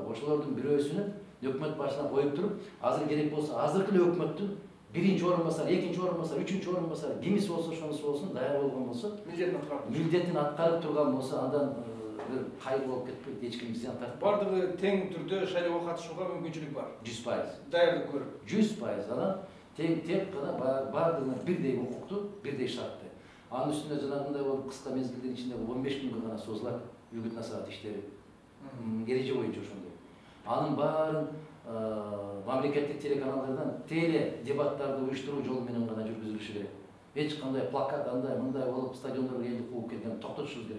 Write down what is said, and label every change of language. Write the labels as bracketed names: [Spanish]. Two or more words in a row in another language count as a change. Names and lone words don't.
[Kyrgyz] Ошолордун бирөөсүнү өкмөт башына коюп туруп, азыр керек болсо азыркы эле өкмөттүн биринчи орун басары, экинчи орун басары, үчүнчү орун басары, кимиси болсо ошонусу болсун, даяр болгон болсо, милдетин аткарып турган болсо, андан бир кайгы болуп кетпейт, эч ким зыян тартпайт. Бардыгы тең түрдө шайлоого катышууга мүмкүнчүлүк бар. 100%. Даярдык көрүп. 100%. [Kazakh] Анан Тек қана барлығына бірдей құқықты, бірдей шартты. [Kyrgyz] Анын үстүнө жанагындай болуп кыска мезгилдин ичинде 15 күнгө гана созулат үгүт насаат иштери. Эреже боюнча ошондой. Анын баарын мамлекеттик телеканалдардан теле дебаттарды уюштуруу жолу менен гана жүргүзүлүшү керек. Эч кандай плакат андай мындай болуп стадиондорго элди кууп келген токтотушубуз керек.